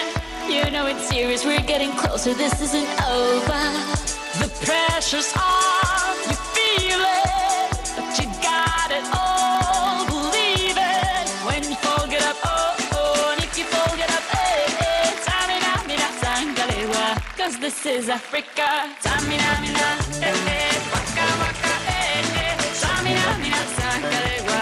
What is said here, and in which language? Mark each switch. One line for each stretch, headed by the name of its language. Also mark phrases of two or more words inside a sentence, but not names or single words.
English: You know it's serious, we're getting closer, this isn't over. The pressure's on, you feel it, but you got it all, believe it. When you fold it up, oh, and if you fold it up, hey,
Fang: Tamina, mina, sangalewa.
English: Cause this is Africa.
Fang: Tamina, mina, waka, waka, Tamina, mina, sangalewa.